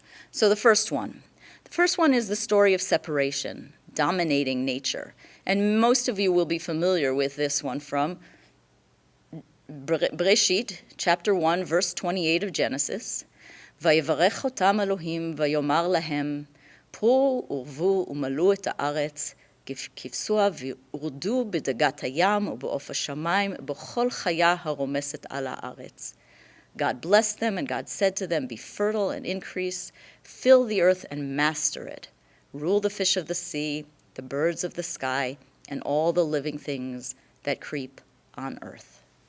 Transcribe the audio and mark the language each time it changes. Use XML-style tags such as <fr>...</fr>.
<en>So the first one is the story of separation, dominating nature. And most of you will be familiar with this one from Bereshit, chapter 1, verse 28 of Genesis.</en> <he>Vayevarech otam Elohim vayomar lahem פרו ורבו ומלאו את הארץ, כבשוה וירדו בדגת הים ובעוף השמיים, בכל חיה הרומסת על הארץ.</he> <en>God blessed them, and God said to them, be fertile and increase, fill the earth and master it. Rule the fish of the sea, the birds of the sky, and all the living things that creep on earth.</en>